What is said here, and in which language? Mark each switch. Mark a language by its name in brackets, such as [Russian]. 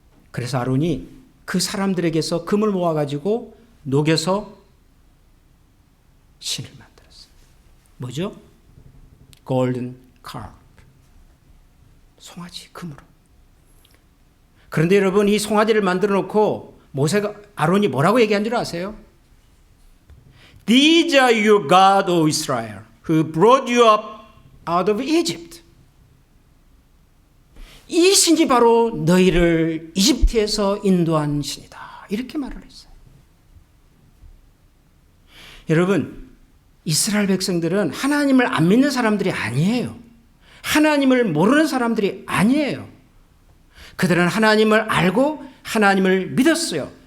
[Korean] 그래서 아론이 그 사람들에게서 금을 모아가지고 녹여서 신을 만들었어요. 뭐죠? 골든 칼. 송아지 금으로. 그런데 여러분 이 송아지를 만들어 놓고 모세가 아론이 뭐라고 얘기한 줄 아세요? [English] These are your God, O Israel, who brought you up out of Egypt. [Korean] 이 신이 바로 너희를 이집트에서 인도한 신이다. 이렇게 말을 했어요. 여러분, 이스라엘 백성들은 하나님을 안 믿는 사람들이 아니에요. 하나님을 모르는 사람들이 아니에요. 그들은 하나님을 알고 하나님을 믿었어요.